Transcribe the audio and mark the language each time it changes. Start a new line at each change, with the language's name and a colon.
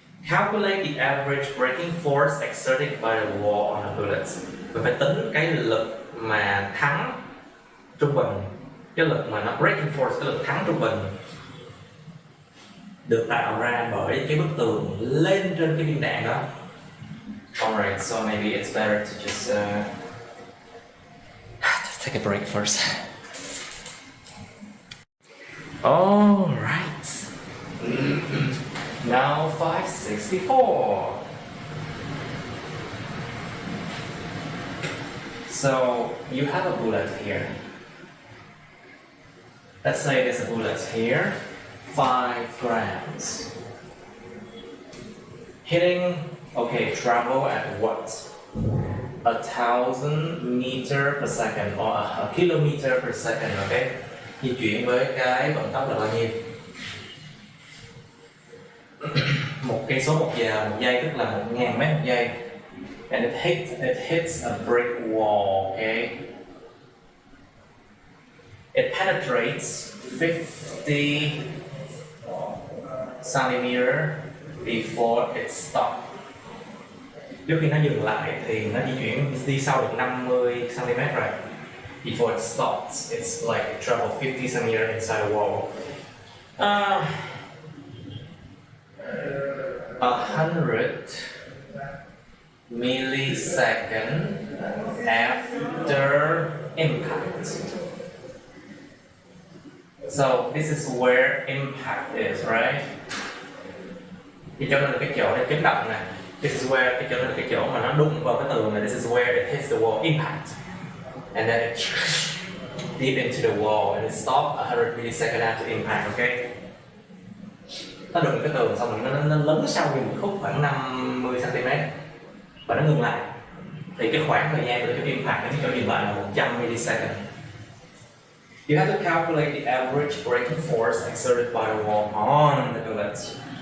English: Calculate the average braking force exerted by the wall on a bullet.
Vietnamese: Mình phải tính cái lực mà thắng trung bình, cái lực mà nó braking force, cái lực thắng trung bình được tạo ra bởi cái bức tường lên trên cái viên đạn đó.
English: Alright, so maybe it's better to just take a break first. Alright. Now 564. So you have a bullet here. Let's say there's a bullet here, 5 grams. Hitting, okay, travel at what? 1,000 meter per second or a kilometer per second, okay?
Vietnamese: Di chuyển với cái vận tốc là bao nhiêu? 1 cây số 1 giờ 1 giây, tức là 1.000 mét 1 giây.
English: And it hits a brick wall, okay? It penetrates 50 centimeter before it stops.
Vietnamese: Trước khi nó dừng lại thì nó di chuyển đi sau được 50 cm rồi.
English: Before it stops, it's like it travel 50 cm inside a wall. 100 millisecond after impact. So this is where impact is, right?
Vietnamese: Thì cho nên là cái chỗ này chấn động này.
English: This is where
Vietnamese: cái chỗ này là cái chỗ mà nó đụng vào cái tường này.
English: This is where it hits the wall, impact. And then it deep into the wall and it stops 100 milliseconds after impact, okay?
Vietnamese: Nó đụng cái tường xong rồi nó lấn sau như một khúc khoảng 50 cm và nó ngừng lại. Thì cái khoảng thời gian từ cái impact đến cái chỗ dừng lại là 100 milliseconds.
English: You have to calculate the average braking force exerted by the wall on the bullets.